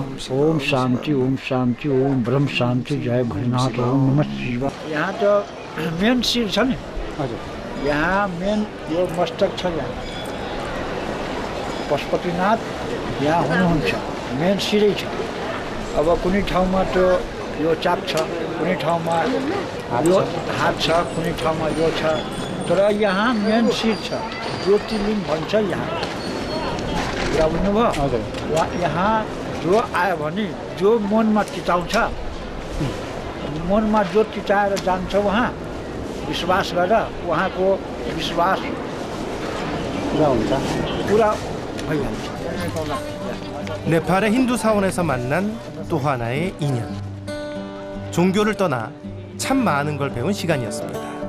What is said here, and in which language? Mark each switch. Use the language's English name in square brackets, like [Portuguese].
[Nepali] ओम शांति ओम ब्रह्म शांति जय भोलेनाथ ओम नमः शिवाय। यहाँ तो मेन शिर छ नि हजुर, यहाँ मेन यो मस्तक छ, यहाँ पशुपतिनाथ यहाँ हुनुहुन्छ, मेन शिरै छ। अब कुनै ठाउँमा त यो चाप छ, कुनै ठाउँमा यो हात छ, कुनै ठाउँमा यो छ, तर यहाँ मेन शिर छ, ज्योतिर्लिङ्ग भन्छ यहाँ। कुरा बुझ्नुभयो? यहाँ जो आयो भने जो मनमा चिताउँछ, मनमा जो चिताएर जान्छ उहाँ विश्वास गरेर उहाँको विश्वास पुरा भइहाल्छ। [Korean] 네팔의 힌두 사원에서 만난 또 하나의 인연. 종교를 떠나 참 많은 걸 배운 시간이었습니다.